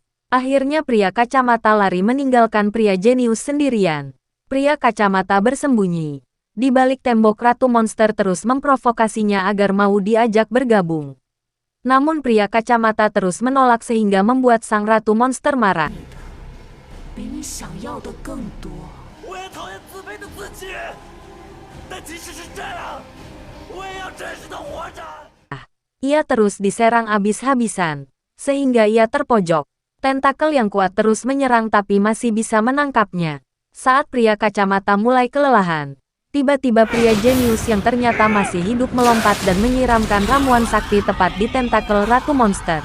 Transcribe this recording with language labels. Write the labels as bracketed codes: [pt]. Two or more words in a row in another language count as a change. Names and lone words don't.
[id] Akhirnya pria kacamata lari meninggalkan pria jenius sendirian. Pria kacamata bersembunyi. Di balik tembok ratu monster terus memprovokasinya agar mau diajak bergabung. Namun pria kacamata terus menolak sehingga membuat sang ratu monster marah. [zh] 比你想要的更多。我也讨厌自卑的自己，但即使是这样，我也要真实的活着。 [id] Ia terus diserang habis-habisan, sehingga ia terpojok. Tentakel yang kuat terus menyerang tapi masih bisa menangkapnya. Saat pria kacamata mulai kelelahan, tiba-tiba pria jenius yang ternyata masih hidup melompat dan menyiramkan ramuan sakti tepat di tentakel ratu monster.